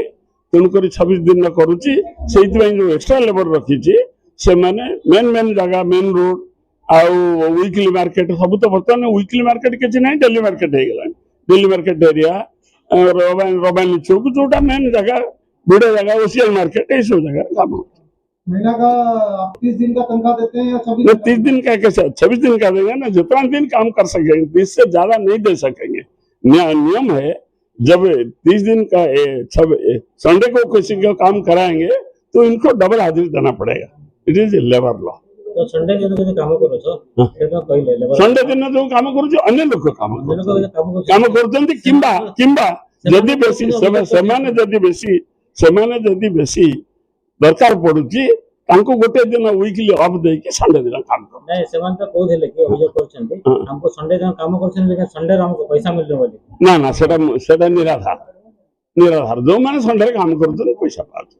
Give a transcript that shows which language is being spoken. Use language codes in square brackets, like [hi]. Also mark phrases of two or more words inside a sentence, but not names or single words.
[or] ତେଣୁକରି 26 ଦିନ କରୁଛି। ସେଇଥିପାଇଁ ଯୋଉ [en] extra labour [or] ରଖିଛି ସେମାନେ ମେନ୍ ଜାଗା, [en] main road [or] ଆଉ [en] weekly market [or] ସବୁ ତ ବର୍ତ୍ତମାନ [en] weekly market [or] କିଛି ନାହିଁ, [en] daily market [or] ହେଇଗଲାଣି। [en] daily market area, [or] ରବାନୀ ଚୌକ ଯୋଉଟା ମେନ୍ ଜାଗା, ଭିଡ ଜାଗା, [hi] ओशियन मार्केट, यही सब जगह काम होता है। महीना का आप 30 दिन का तनख्वाह देते हैं या 30 दिन का कैसे 26 दिन का देंगे ना, जितना दिन काम कर सकेंगे, 30 से ज्यादा नहीं दे सकेंगे। नियम है जब 30 दिन का संडे को किसी का काम कराएंगे तो इनको डबल हाजिरी देना पड़ेगा। [en] it is labour law. [hi] तो संडे दिन जो काम करो संडे दिन जो काम करूँ अन्य लोग काम करते [or] କିମ୍ବା ଯଦି ବେଶୀ ସେମାନେ ଯଦି ବେଶୀ ଦରକାର ପଡୁଛି ତାଙ୍କୁ ଗୋଟେ ଦିନ [en] weekly off [or] ଦେଇକି ସଣ୍ଡେ ଦିନ କାମ କର। ନାଇଁ ସେମାନେ ତ କହୁଥିଲେ କି ଅଭିଯୋଗ କରୁଛନ୍ତି ଆମକୁ ସଣ୍ଡେ ଦିନ କାମ କରୁଛନ୍ତି ଲେକିନ ସଣ୍ଡେରେ ଆମକୁ ପଇସା ମିଳିବ ବୋଲି। ନା ସେଟା ନିରାଧାର। ଯୋଉମାନେ ସଣ୍ଡେରେ କାମ କରୁଛନ୍ତି ପଇସା ପାଉଛନ୍ତି।